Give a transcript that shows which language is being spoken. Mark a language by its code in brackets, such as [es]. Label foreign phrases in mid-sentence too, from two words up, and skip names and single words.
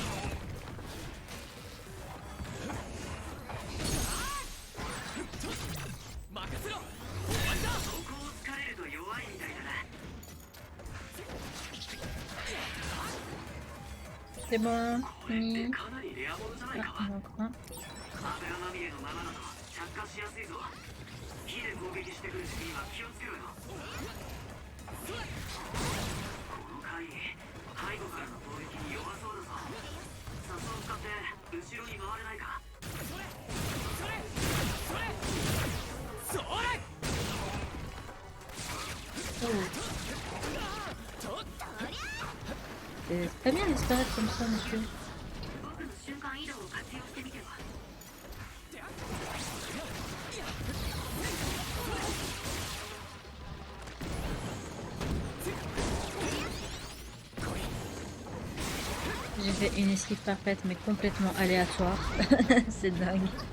[ja] 任せろ。終わりだ。そこを突かれると弱いみたいだな。 [fr] C'est bon. [ja] これって [fr] Fini. [ja] かなりレアものじゃない [fr] Ah, [ja] か。 [fr] il y en a encore un. [ja] 油まみれのままだと着火しやすいぞ。火で攻撃してくるシーンは気をつけろよ。この回背後からの攻撃に弱そうだぞ。サスを使って後ろに回れないか。それそれそれそれ。 [fr] C'est très bien disparaître comme ça, monsieur. [ja] 僕の瞬間移動を活用してみては。 [fr] J'ai fait une esquive parfaite mais complètement aléatoire. C'est dingue.